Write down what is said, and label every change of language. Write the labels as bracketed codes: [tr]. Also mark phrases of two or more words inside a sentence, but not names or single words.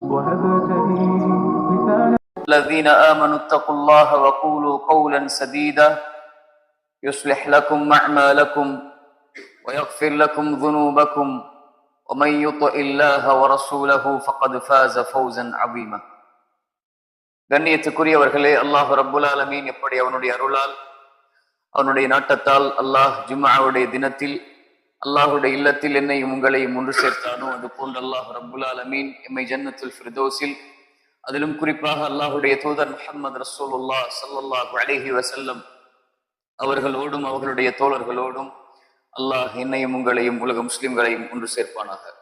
[ar] الذين آمنوا اتقوا الله وقولوا قولا سديدا يصلح لكم أعمالكم ويغفر لكم ذنوبكم ومن يطع الله ورسوله فقد فاز فوزا عظيما. [ta] கண்ணியத்துக்குரியவர்களே, அல்லாஹ் [ar] رب العالمين [ta] எப்படி அவனுடைய அருளால் அவனுடைய நாட்டத்தால் அல்லாஹ் ஜும்ஆவுடைய தினத்தில் அல்லாஹுடைய இல்லத்தில் என்னையும் உங்களையும் ஒன்று சேர்த்தானோ அது போன்று அல்லாஹ் [ar] رب العالمين [ta] எம்மை ஜன்னத்துல் ஃபிர்தௌஸில், அதிலும் குறிப்பாக அல்லாஹுடைய தூதர் முஹம்மது ரசூலுல்லாஹ் [ar] صلى الله عليه وسلم [ta] அவர்களோடும் அவர்களுடைய தோழர்களோடும் அல்லாஹ் என்னையும் உங்களையும் உலக முஸ்லிம்களையும் ஒன்று சேர்ப்பானாக.